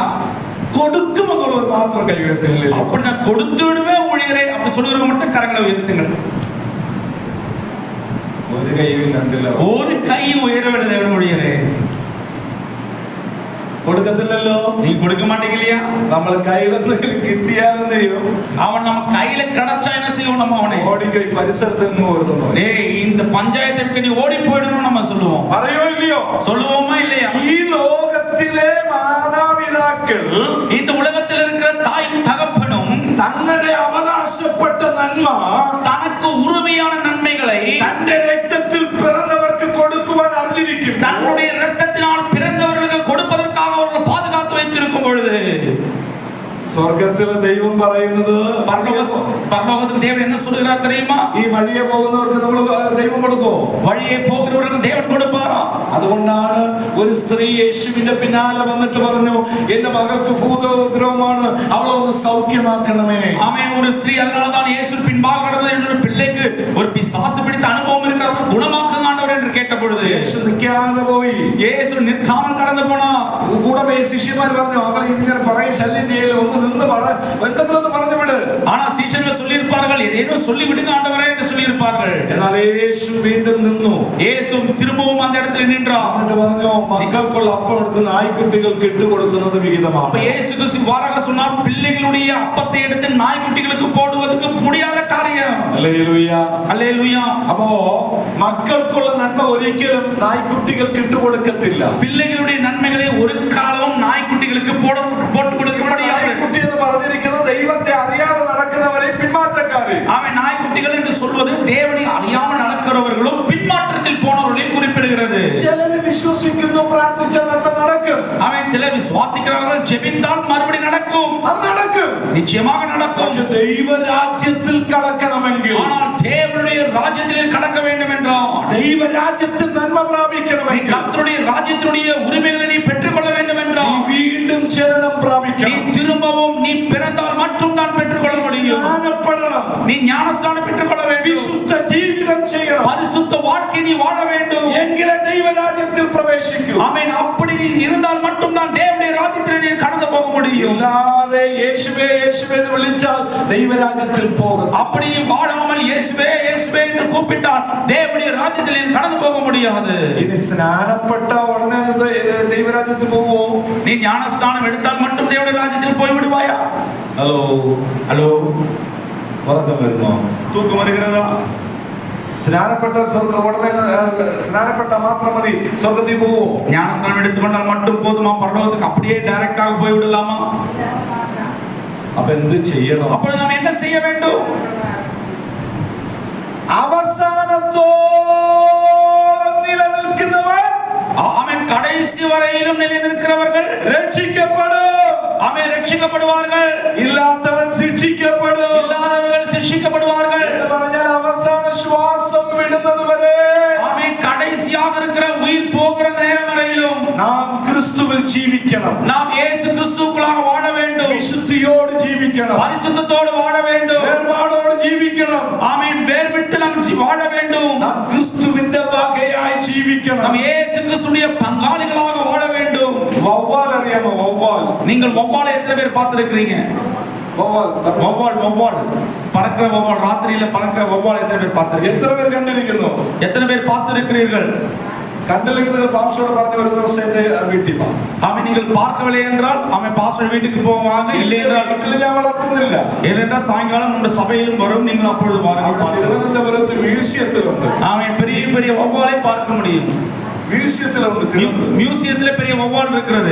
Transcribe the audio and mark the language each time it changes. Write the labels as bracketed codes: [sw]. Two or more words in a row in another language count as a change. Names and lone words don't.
[ta] கொடுக்கும் ஒரு மாத்திரம் கை உயர்த்துங்கள். அப்படி நான் கொடுத்து விடுவேன் ஊழியரே அப்படி சொல்லுறவங்க மட்டும் கரங்களை உயர்த்துங்கள். ஒரு கையும் நந்தில்ல. ஒரு கையும் உயரவில்லை ஊழியரே. [ml] കൊടുക്കത്തില്ലല്ലോ. [ta] நீ கொடுக்க மாட்டீங்க இல்லையா? [ml] നമ്മൾ കയ്യിലൊന്ന് കിട്ടിയാലും ചെയ്യും. [ta] அவன் நம்ம கையில கிடைச்சா என்ன செய்வோம்? நம்ம அவனை [ml] ഓടിക്കൈ പരിസരത്ത് നിന്ന് ഓടുന്നു. [ta] டேய் இந்த பஞ்சாயத்தை விட்டு நீ ஓடி போயிடணும் நம்ம சொல்லுவோம். [ml] പറയോ ഇല്ലയോ? [ta] சொல்லுவோமா இல்லையா? [ml] ഈ ലോകത്തിലെ മാതാപിതാക്കൾ [ta] இந்த உலகத்தில் இருக்கிற தாய் தகப்பனும் [ml] തങ്ങളുടെ അവകാശപ്പെട്ട നന്മ [ta] தனக்கு உரிமையான நன்மைகளை [ml] തന്റെ രക്തത്തിൽ പിറന്നവർക്ക് കൊടുക്കുവാൻ അറിഞ്ഞിരിക്കും. [ta] தன்னுடைய இரத்தத்தினால் பிறந்தவர்களுக்கு கொடுப்பதற்காக அவர்கள் பாதுகாத்து வைத்திருக்கும் பொழுது [ml] സ്വർഗത്തിലെ ദൈവം പറയുന്നത് [ta] பரலோகத்தில் தேவன் என்ன சொல்கிறார் தெரியுமா? [ml] ഈ വഴിയെ പോകുന്നവർക്ക് നമ്മൾ ദൈവം കൊടുക്കോ? വഴിയെ പോകുന്നവർക്ക് [ta] தேவன் கொடுப்பாரா? [ml] അതുകൊണ്ടാണ് ഒരു സ്ത്രീ യേശുവിന്റെ പിന്നാലെ വന്നിട്ട് പറഞ്ഞു എന്റെ മകൾക്ക് ഭൂതോദ്രവമാണ് അവളെ ഒന്ന് സൗഖ്യമാക്കണമേ. [ta] ஆமென். ஒரு ஸ்திரீ அதனால தான் இயேசு பின்பாக கடந்து என்னோட பிள்ளைக்கு ஒரு பிசாசு பிடித்த அனுபவம் இருக்கிறவர் குணமாக்குங்க ஆண்டவரே என்று கேட்ட பொழுது [ml] യേശു നിൽക്കാതെ പോയി. [ta] இயேசு நிற்காமல் கடந்து போனா [ml] കൂടെ പോയി ശിഷ്യന്മാർ പറഞ്ഞു അവളെ ഇങ്ങനെ പറയും ശല്യം ചെയ്യല് ഒന്ന് നിന്ന് എന്തെങ്കിലും പറഞ്ഞു വിട്. [ta] ஆனா சீஷர்கள் சொல்லி இருப்பார்கள் ஏதேனும் சொல்லி விடுங்க ஆண்டவரே என்று சொல்லி இருப்பார்கள். [ml] എന്നാൽ യേശു വീണ്ടും നിന്നു. [ta] இயேசு திரும்பவும் அந்த இடத்துல நின்றார். [ml] എന്നിട്ട് പറഞ്ഞു മക്കൾക്കുള്ള അപ്പം എടുത്ത് നായ്ക്കുട്ടികൾക്ക് ഇട്ട് കൊടുക്കുന്നത് വിഹിതമാണ്. [ta] அப்ப இயேசு கிறிஸ்து வாராக சொன்னார் பிள்ளைகளுடைய அப்பத்தை எடுத்து நாய்க்குட்டிகளுக்கு போடுவதற்கு முடியாத காரியம். [ml] ഹല്ലേലൂയ [ta] அல்லேலூயா. [ml] അപ്പോ മക്കൾക്കുള്ള നന്മ ഒരിക്കലും നായ്ക്കുട്ടികൾക്ക് ഇട്ട് കൊടുക്കത്തില്ല. [ta] பிள்ளைகளுடைய நன்மைகளை ஒரு காலமும் நாய்க்குட்டிகளுக்கு போட்டு கொடுக்க முடியாது. [ml] നായ്ക്കുട്ടി എന്ന് പറഞ്ഞിരിക്കുന്നത് ദൈവത്തെ അറിയാതെ നടക്കുന്നവരെ പിന്മാറ്റക്കാരെ. [ta] அவன் நாய்க்குட்டிகள் என்று சொல்வது தேவனை அறியாமல் நடக்கிறவர்களும் பின்மாற்றத்தில் போனவர்களையும் குறிப்பிடுகிறது. [ml] ചിലര് വിശ്വസിക്കുന്നു പ്രാർത്ഥിച്ച നന്മ നടക്കും. [ta] அவன் சிலர் விசுவாசிக்கிறார்கள் ஜெபித்தால் மறுபடி நடக்கும். [ml] അത് നടക്കും. [ta] நிச்சயமாக நடக்கும். [ml] പക്ഷേ ദൈവരാജ്യത്തിൽ കടക്കണമെങ്കിൽ [ta] ஆனால் தேவனுடைய ராஜ்யத்தில் கடக்க வேண்டும் என்றால் [ml] ദൈവരാജ്യത്തിൽ നന്മ പ്രാപിക്കണമെങ്കിൽ [ta] கர்த்தருடைய ராஜ்யத்தினுடைய உரிமைகளை நீ பெற்றுக்கொள்ள வேண்டும் என்றால் [ml] വീണ്ടും ജനനം [ta] நீ [ml] പ്രാപിക്കണം. [ta] திரும்பவும் நீ பிறந்தால் மட்டும் தான் பெற்றுக்கொள்ள முடியும். [ml] സ്നാനപ്പെടണം. [ta] நீ ஞானஸ்நானம் பெற்றுக்கொள்ள வேண்டும். [ml] വിശുദ്ധ ജീവിതം ചെയ്യണം. [ta] பரிசுத்த வாழ்க்கை நீ வாழ வேண்டும். [ml] എങ്കിലേ ദൈവരാജ്യത്തിൽ പ്രവേശിക്കൂ. [ta] ஆமென். அப்படி நீ இருந்தால் மட்டும் தான் தேவனுடைய ராஜ்யத்தில் நீ கடந்து போக முடியும். [ml] അല്ലാതെ യേശുവേ യേശുവേ എന്ന് വിളിച്ചാൽ ദൈവരാജ്യത്തിൽ പോകും. [ta] அப்படி நீ வாழாமல் இயேசுவே இயேசுவே என்று கூப்பிட்டால் தேவனுடைய ராஜ்யத்தில் நீ கடந்து போக முடியாது. [ml] ഇനി സ്നാനപ്പെട്ട ഉടനെ ദൈവരാജ്യത്തിൽ പോകുമോ? [ta] நீ ஞானஸ்நானம் எடுத்தால் மட்டும் தேவனுடைய ராஜ்யத்தில் போய் விடுவாயா? [ml] ഹലോ [ta] ஹலோ, [ml] ഉറക്കം വരുന്നോ? [ta] தூக்கம் வருகிறதா? [ml] സ്നാനപ്പെട്ട ഉടനെ സ്നാനപ്പെട്ട മാത്രം മതി സ്വർഗത്തിൽ പോകുമോ? [ta] ஞானஸ்நானம் எடுத்துக்கொண்டால் மட்டும் போதுமா? பரலோகத்துக்கு அப்படியே டைரக்டாக போய் விடலாமா? [ml] അപ്പൊ എന്ത് ചെയ്യണം? [ta] அப்பொழுது நாம் என்ன செய்ய வேண்டும்? [ml] അവസാനത്തോളം നിലനിൽക്കുന്നവർ [ta] ஆமென். கடைசி வரையிலும் நிலைநிற்கிறவர்கள் [ml] രക്ഷിക്കപ്പെടും. [ta] ஆமென் ரட்சிக்கப்படுவார்கள். [ml] ഇല്ലാത്തവൻ ശിക്ഷിക്കപ്പെടും. [ta] இல்லாதவர்கள் சிக்ஷிக்கப்படுவார்கள். [ml] എന്ന് പറഞ്ഞാൽ അവസാന ശ്വാസം വിടുന്നത് വരെ [ta] ஆமென். கடைசியாக இருக்கிற உயிர் போகிற நேரம் வரையிலும் [ml] നാം ക്രിസ്തുവിൽ ജീവിക്കണം. [ta] நாம் இயேசு கிறிஸ்துவுக்குள்ளாக வாழ வேண்டும். [ml] വിശുദ്ധിയോട് ജീവിക്കണം. [ta] பரிசுத்தத்தோடு வாழ வேண்டும். [ml] വേർപാടോട് ജീവിക്കണം. [ta] ஆமென். வேர் விட்டு நாம் வாழ வேண்டும். [ml] നാം ക്രിസ്തുവിന്റെ വകയായി ജീവിക്കണം. [ta] நாம் இயேசு கிறிஸ்துவின் பங்காளிகளாக வாழ வேண்டும். [ml] വവ്വാൽ അറിയാമോ? വവ്വാൽ [ta] நீங்கள் வௌவாலை எத்தனை பேர் பார்த்திருக்கிறீங்க? [ml] വവ്വാൽ [ta] வௌவால் பறக்கிற வௌவால், ராத்திரியில பறக்கிற வௌவால் எத்தனை பேர் பார்த்திருக்கீங்க? [ml] എത്ര പേര് കണ്ടിരിക്കുന്നു? [ta] எத்தனை பேர் பார்த்திருக்கிறீர்கள்? [ml] കണ്ടിരിക്കുന്നത് പാസ്റ്ററോട് പറഞ്ഞ ഒരു ദിവസം എന്റെ വീട്ടിൽ വാ. [ta] அவன் நீங்கள் பார்க்கவில்லை என்றால் அவன் பாஸ்டர் வீட்டுக்கு போவாங்க. இல்லை என்றால் [ml] വീട്ടിൽ ഞാൻ വളർത്തുന്നില്ല. [ta] ஏனென்றால் சாயங்காலம் നമ്മുടെ சபையிலும் வரும். நீங்கள் அப்பொழுது [ml] അവിടെ [ta] பாருங்கள். [ml] തിരുവനന്തപുരത്ത് മ്യൂസിയത്തിലുണ്ട്. [ta] அவன் பெரிய பெரிய வௌவாலை பார்க்க முடியும். [ml] മ്യൂസിയത്തിലുണ്ട് തിരുവനന്തപുരം. [ta] மியூசியத்துல பெரிய வௌவால் இருக்கிறது.